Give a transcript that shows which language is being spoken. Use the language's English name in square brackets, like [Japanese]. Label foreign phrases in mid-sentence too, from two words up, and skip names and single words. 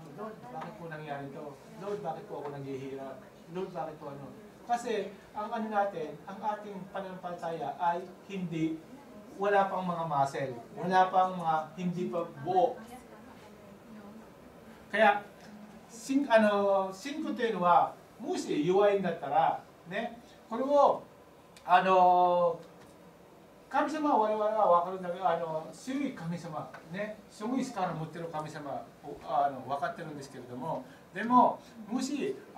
[Filipino] Lord, bakit po nangyari ito? Lord, bakit po ako naghihirap? Lord, bakit po ano? Kasi ang natin, ang ating pananampalataya ay wala pang mga muscle, wala pang hindi pa buo. [Japanese] Kaya, 5 点は、もし弱いんだったら、ね、これを神様は我々は分かるんだけど、強い神様、ね、すごい力を持っている神様を分かってるんですけれども、でも、もし、